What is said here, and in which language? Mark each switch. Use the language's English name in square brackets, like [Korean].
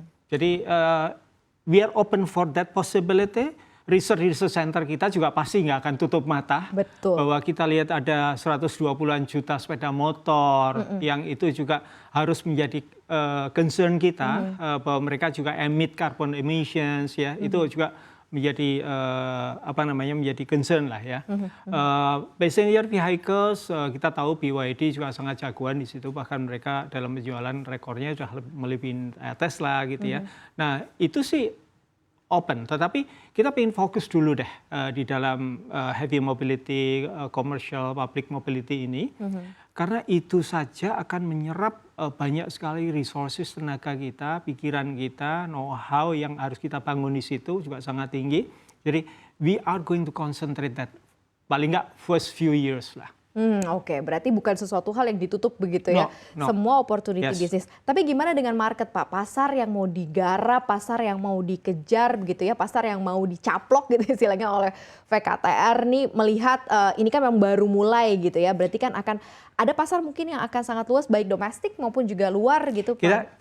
[English] Jadi we are open for that possibility. [Indonesian] Research center kita juga pasti nggak akan tutup mata. Betul. Bahwa kita lihat ada 120-an juta sepeda motor yang itu juga harus menjadi concern kita bahwa mereka juga [English] emit carbon emissions [Indonesian] ya. Itu juga menjadi menjadi concern lah ya. [English] Passenger vehicles [Indonesian] kita tahu BYD juga sangat jagoan di situ, bahkan mereka dalam penjualan rekornya sudah melebihi Tesla gitu ya. Nah itu sih open, tetapi kita ingin fokus dulu deh di dalam [English] heavy mobility, commercial, public mobility [Indonesian] ini, karena itu saja akan menyerap banyak sekali resources tenaga kita, pikiran kita, know-how yang harus kita bangun di situ juga sangat tinggi. [English] Jadi we are going to concentrate that [Indonesian] paling nggak [English] first few years lah. [Indonesian] Oke, berarti bukan sesuatu hal yang ditutup begitu ya, semua opportunity bisnis. Tapi gimana dengan market Pak? Pasar yang mau digarap, pasar yang mau dikejar begitu ya, pasar yang mau dicaplok gitu istilahnya oleh VKTR nih melihat ini kan memang baru mulai gitu ya, berarti kan akan ada pasar mungkin yang akan sangat luas baik domestik maupun juga luar gitu Pak.